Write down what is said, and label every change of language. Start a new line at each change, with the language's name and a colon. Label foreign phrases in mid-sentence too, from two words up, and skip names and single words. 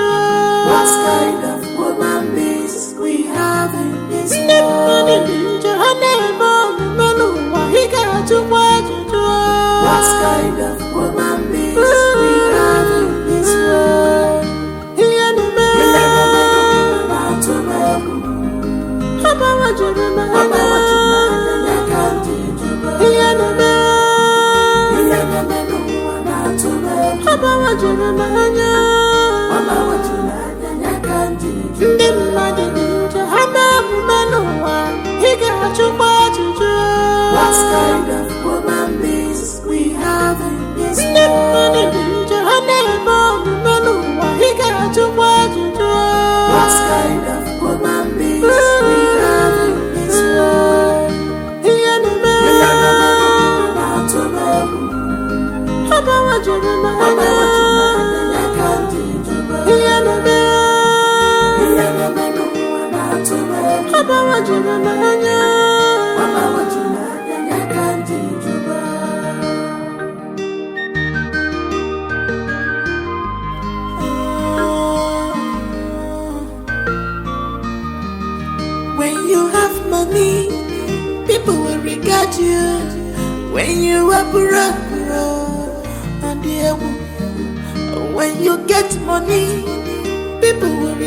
English: What kind of woman beings we have in this world?
Igbo: Ndị mmadụ dị njọ ha na-eme omume n'ụwa ị ga-achụkwa ajụjụ.
English: What kind of woman beings we have in this world?
Igbo: Ihe na-eme na-atụ m egwu. Ha gbawajuru m anya ka ndị jụrụ. Ihe na-eme ndị mmadụ dị njọ ha na-omume n'ụwa ị ga-achụkwa ajụjụ.
English: What kind of woman beings we have in this world?
Igbo: Ndị mmadụ dị njọ ha na-eme omume n'ụwa ị ga-achụkwa ajụjụ.
English: What kind of woman beings we have in this world?
Igbo: Ihe na-eme na-atụ m egwu. Ha gbawajuru m anya ka ndị jụrụ. Ihe na-eme n'ụwa na-atụ m egwu. Ha gbawajuru m anya ka ndị jụrụ.
English: When you have money, people will regard you. When you are broke, when you get money, people